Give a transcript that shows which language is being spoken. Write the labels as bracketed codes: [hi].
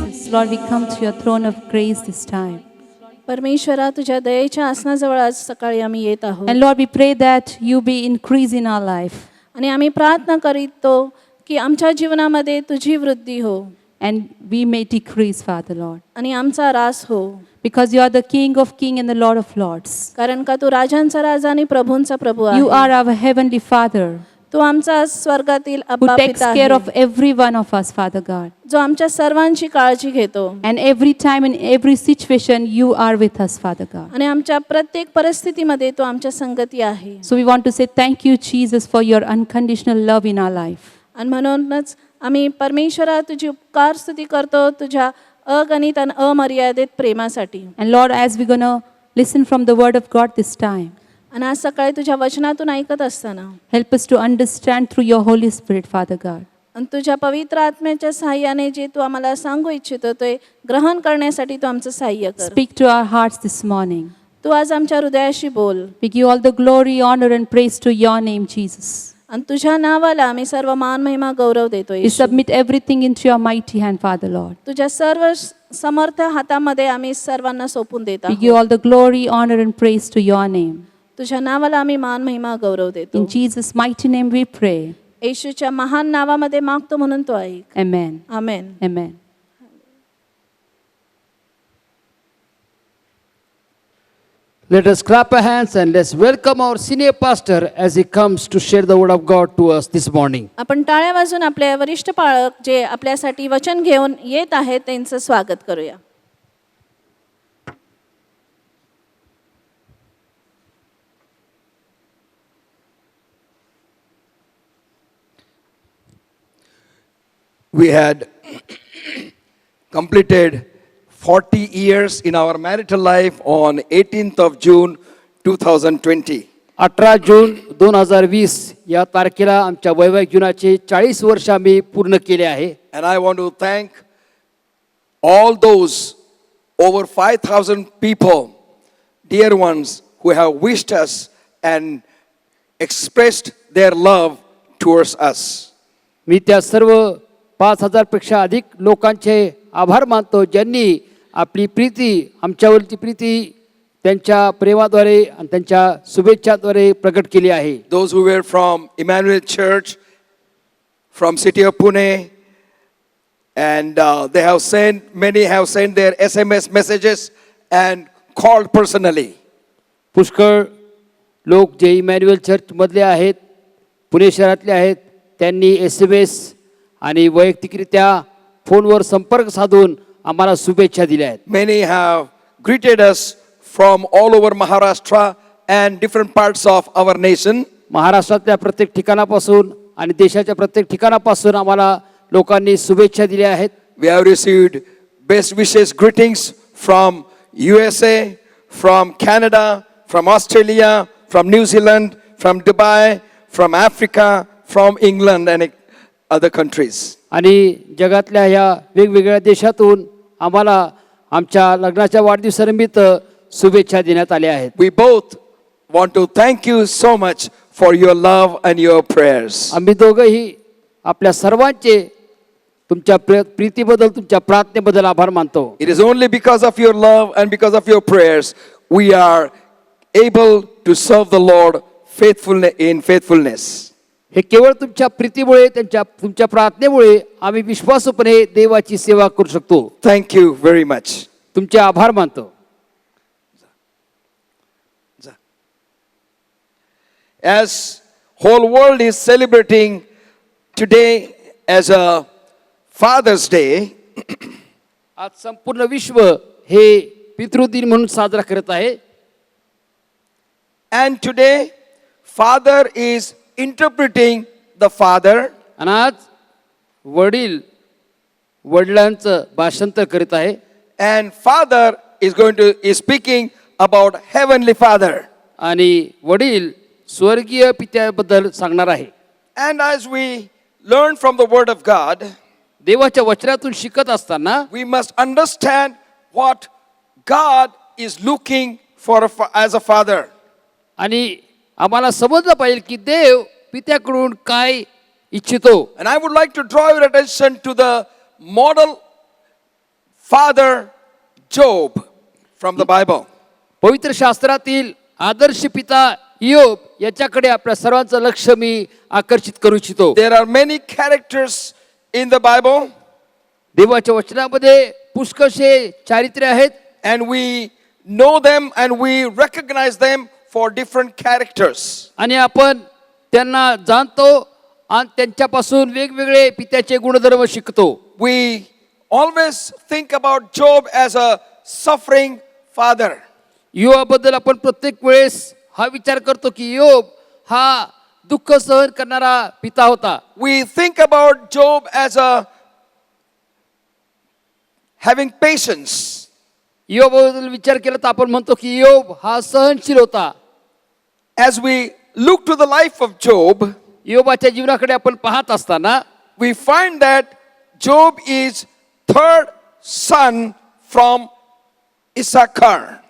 [en] Lord, we come to your throne of grace this time. [mr] परमेश्वरा, तुझ्या दयेच्या आसनाजवळ आज सकाळी आम्ही येत आहोत. [en] And Lord, we pray that you be increase in our life. [mr] आणि आम्ही प्रार्थना करीतो की आमच्या जीवनामध्ये तुझी वृद्धी हो [en] And we may decrease, Father Lord. [mr] आणि आमचा रास हो. [en] Because you are the King of kings and the Lord of lords. [mr] कारण का तू राजांचा राजा आणि प्रभूंचा प्रभू [en] You [mr] आहे. [en] are our heavenly Father [mr] तू आमचा स्वर्गातील [en] who [mr] अब्बा [en] takes [mr] पिता [en] care [mr] आहे, [en] of every one of us, Father God. [mr] जो आमच्या सर्वांची काळजी घेतो [en] And every time in every situation, you are with us, Father God. [mr] आणि आमच्या प्रत्येक परिस्थितीमध्ये तो आमच्या संगती आहे. [en] So we want to say thank you, Jesus, for your unconditional love in our life. [mr] आणि म्हणूनच आम्ही परमेश्वरा तुझी उपकार स्तुती करतो तुझ्या अगणित आणि अमर्यादित प्रेमासाठी. [en] And Lord, as we're going to listen from the word of God this time, [mr] आणि आज सकाळी तुझ्या वचनातून ऐकत असताना [en] help us to understand through your Holy Spirit, Father God. [mr] आणि तुझ्या पवित्र आत्म्याच्या सहाय्याने जे तू आम्हाला सांगू इच्छितो ते ग्रहण करण्यासाठी तू आमचं सहाय्य कर. [en] Speak to our hearts this morning. [mr] तू आज आमच्या हृदयाशी बोल [en] We give all the glory, honor, and praise to your name, Jesus. [mr] आणि तुझ्या नावाला आम्ही सर्व मान महिमा गौरव देतो. [en] We [mr] Yeshu. [en] submit everything into your mighty hand, Father Lord. [mr] तुझ्या सर्व समर्थ हातामध्ये आम्ही सर्वांना सोपून देत [en] We give [mr] आहोत. [en] all the glory, honor, and praise to your name. [mr] तुझ्या नावाला आम्ही मान महिमा गौरव देतो. [en] In Jesus' mighty name we pray. [mr] येशूच्या महान नावामध्ये मागतो म्हणून तो ऐक. [en] Amen. [mr] Amen. [en] Amen. Let us clap our hands and let's welcome our senior pastor as he comes to share the word of God to us this morning. [mr] आपण टाळ्या वाजून आपले वरिष्ठ पाळक जे आपल्यासाठी वचन घेऊन येत आहेत त्यांचं स्वागत करूया. [en] We had completed 40 years in our marital life on 18th of June 2020. [mr] 18 जून 2020 या तारखेला आमच्या वैवाहिक जीवनाचे 40 वर्ष आम्ही पूर्ण केले आहे. [en] And I want to thank all those over 5,000 people, dear ones, who have wished us and expressed their love towards us. [mr] मी त्या सर्व 5,000 पेक्षा अधिक लोकांचे आभार मानतो ज्यांनी आपली प्रीती आमच्यावरची प्रीती त्यांच्या प्रेमाद्वारे आणि त्यांच्या शुभेच्छाद्वारे प्रकट केली आहे. [en] Those who were from Emmanuel Church, from city of Pune, and many have sent their SMS messages and called personally. [mr] पुष्कळ लोक जे इमॅन्युअल चर्चमधले आहेत पुणे शहरातले आहेत त्यांनी SMS आणि वैयक्तिकरित्या फोनवर संपर्क साधून आम्हाला शुभेच्छा दिल्या आहेत. [en] Many have greeted us from all over Maharashtra and different parts of our nation. [mr] महाराष्ट्रातल्या प्रत्येक ठिकाणापासून आणि देशाच्या प्रत्येक ठिकाणापासून आम्हाला लोकांनी शुभेच्छा दिल्या आहेत. [en] We have received best wishes, greetings from USA, from Canada, from Australia, from New Zealand, from Dubai, from Africa, from England and other countries. [mr] आणि जगातल्या ह्या वेगवेगळ्या देशातून आम्हाला आमच्या लग्नाच्या वाढदिवसानिमित्त शुभेच्छा देण्यात आल्या आहेत. [en] We both want to thank you so much for your love and your prayers. [mr] आम्ही दोघंही आपल्या सर्वांचे तुमच्या प्रीतीबद्दल तुमच्या प्रार्थनेबद्दल आभार मानतो. [en] It is only because of your love and because of your prayers we are able to serve the Lord in faithfulness. [mr] हे केवळ तुमच्या प्रीतीमुळे तुमच्या प्रार्थनेमुळे आम्ही विश्वासूपणे देवाची सेवा करू शकतो. [en] Thank you very much. [mr] तुमचे आभार मानतो. [en] As whole world is celebrating today as a Father's Day, [mr] आज संपूर्ण विश्व हे पितृदिन म्हणून साजरा करत आहे. [en] and today Father is interpreting the Father, [mr] आणि आज वडील वडिलांचं भाषांतर करीत आहे. [en] and Father is speaking about Heavenly Father. [mr] आणि वडील स्वर्गीय पित्याबद्दल सांगणार आहे. [en] And as we learn from the Word of God, [mr] देवाच्या वचनातून शिकत असताना [en] we must understand what God is looking for as a father. [mr] आणि आम्हाला समजलं पाहिजे की देव पित्याकडून काय इच्छितो. [en] And I would like to draw your attention to the model father Job from the Bible. [mr] पवित्र शास्त्रातील आदर्श पिता इयोब याच्याकडे आपल्या सर्वांचं लक्ष मी आकर्षित करू इच्छितो. [en] There are many characters in the Bible, [mr] देवाच्या वचनामध्ये पुष्कळशे चारित्र्य आहेत [en] and we know them and we recognize them for different characters. [mr] आणि आपण त्यांना जाणतो आणि त्यांच्यापासून वेगवेगळे पित्याचे गुणधर्म शिकतो. [en] We always think about Job as a suffering father. [mr] इयोबाबद्दल आपण प्रत्येक वेळेस हा विचार करतो की इयोब हा दुःख सहन करणारा पिता होता. [en] We think about Job as a having patience. [mr] इयोबाबद्दल विचार केला तर आपण म्हणतो की इयोब हा सहनशील होता. [en] As we look to the life of Job, [mr] इयोबाच्या जीवनाकडे आपण पाहत असताना [en] we find that Job is third son from Issachar.